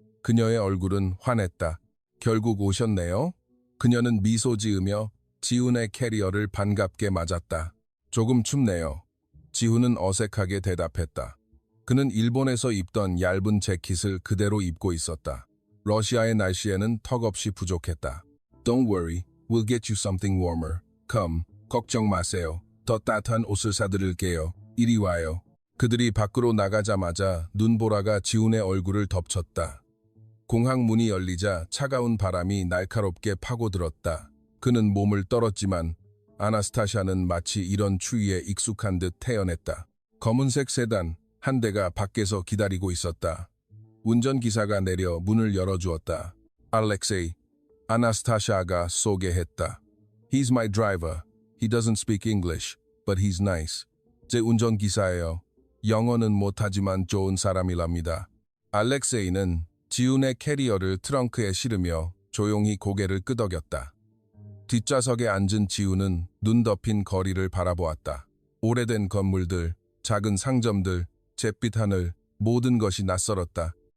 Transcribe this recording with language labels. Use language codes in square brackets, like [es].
[ko] 그녀의 얼굴은 환했다. 결국 오셨네요? 그녀는 미소 지으며 지훈의 캐리어를 반갑게 맞았다. 조금 춥네요. 지훈은 어색하게 대답했다. 그는 일본에서 입던 얇은 재킷을 그대로 입고 있었다. 러시아의 날씨에는 턱없이 부족했다. [en] Don't worry, we'll get you something warmer. Come, [ko] 걱정 마세요. 더 따뜻한 옷을 사드릴게요. 이리 와요. 그들이 밖으로 나가자마자 눈보라가 지훈의 얼굴을 덮쳤다. 공항 문이 열리자 차가운 바람이 날카롭게 파고들었다. 그는 몸을 떨었지만 아나스타샤는 마치 이런 추위에 익숙한 듯 태연했다. 검은색 세단 한 대가 밖에서 기다리고 있었다. 운전기사가 내려 문을 열어주었다. 알렉세이, 아나스타샤가 소개했다. [en] He's my driver. He doesn't speak English, but he's nice. [ko] 제 운전기사예요. 영어는 못하지만 좋은 사람이랍니다. 알렉세이는 지훈의 캐리어를 트렁크에 실으며 조용히 고개를 끄덕였다. 뒷좌석에 앉은 지훈은 눈 덮인 거리를 바라보았다. 오래된 건물들, 작은 상점들, 잿빛 하늘, 모든 것이 낯설었다.